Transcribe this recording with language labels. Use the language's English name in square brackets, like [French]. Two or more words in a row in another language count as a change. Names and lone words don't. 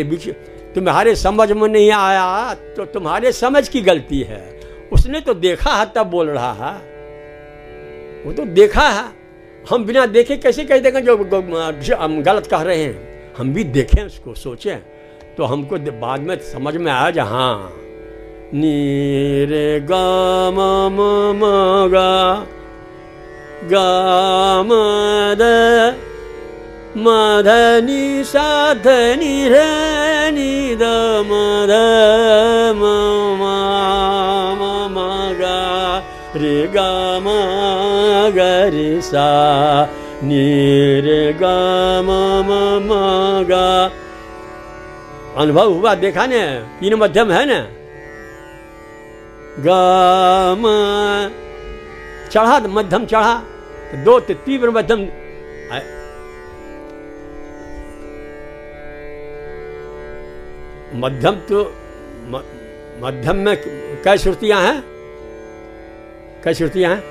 [Hindi] तुम्हारे समझ में नहीं आया तो तुम्हारे समझ की गलती है, उसने तो देखा है तब बोल रहा है, वो तो देखा है, हम बिना देखे कैसे कह देंगे जो हम गलत कह रहे हैं? हम भी देखें, उसको सोचें, तो हमको बाद में समझ में आया जहाँ नी रे गा म म गा गा म द म ध नि सा ध नि रे नि द म ध म म म म गा रे गा म ग रे सा नि रे गा म म म गा। अनुभव हुआ, देखा ने, तीन मध्यम है ना। गा म चढ़ा, मध्यम चढ़ा, दो तीव्र मध्यम। मध्यम तो मध्यम में कई श्रुतियां हैं, कई श्रुतियां हैं।